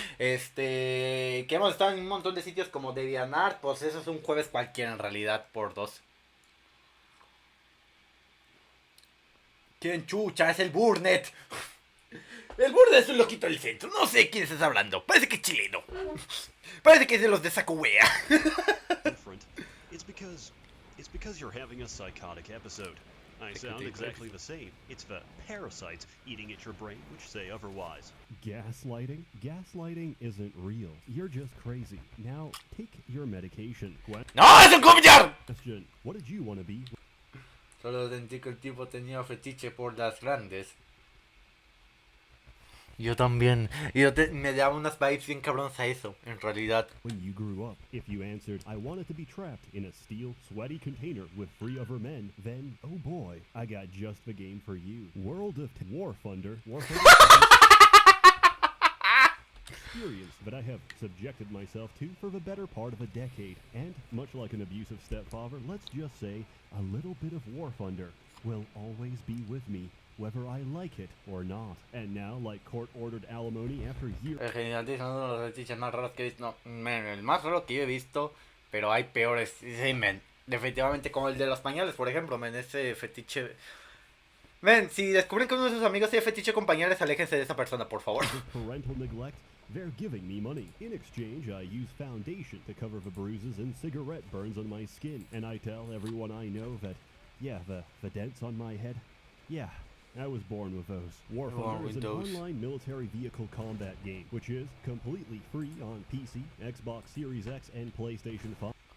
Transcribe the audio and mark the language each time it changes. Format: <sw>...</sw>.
<es>Que hemos estado en un montón de sitios como DeviantArt, pues eso es un jueves cualquiera en realidad, por dos. ¿Quién chucha? Es el Burnet. El Burnet es un loquito del centro. No sé quién estás hablando. Parece que es chileno. Parece que es de los de Sacuwea.</es> <en>Different. It's because you're having a psychotic episode. I sound exactly the same. It's the parasites eating at your brain which say otherwise. Gaslighting? Gaslighting isn't real. You're just crazy. Now, take your medication.</en> <es>¡No, es un cobillar!</es> <en>Question. What did you want to be?</en> <es>Solo sentí que el tipo tenía fetiche por las grandes. Yo también. Me daba unas vibes bien cabronas a eso, en realidad.</es> <en>When you grew up, if you answered, I wanted to be trapped in a steel, sweaty container with 3 other men, then, oh boy, I got just the game for you. World of War Thunder. Experience that I have subjected myself to for the better part of a decade. And, much like an abusive stepfather, let's just say, a little bit of War Thunder will always be with me, whether I like it or not. And now, like court-ordered alimony after years...</en> <es>El general es uno de los fetiches más raros que he visto. No, men, el más raro que yo he visto, pero hay peores. Sí, men. Definitivamente como el de los pañales, por ejemplo, men, ese fetiche... Men, si descubren que uno de sus amigos tiene fetiche con pañales, aléjense de esa persona, por favor.</es> <en>Parental neglect, they're giving me money. In exchange, I use foundation to cover the bruises and cigarette burns on my skin. And I tell everyone I know that, yeah, the dents on my head, yeah, I was born with those. War Thunder is an online military vehicle combat game, which is completely free on PC, Xbox Series X, and PlayStation 5.</en>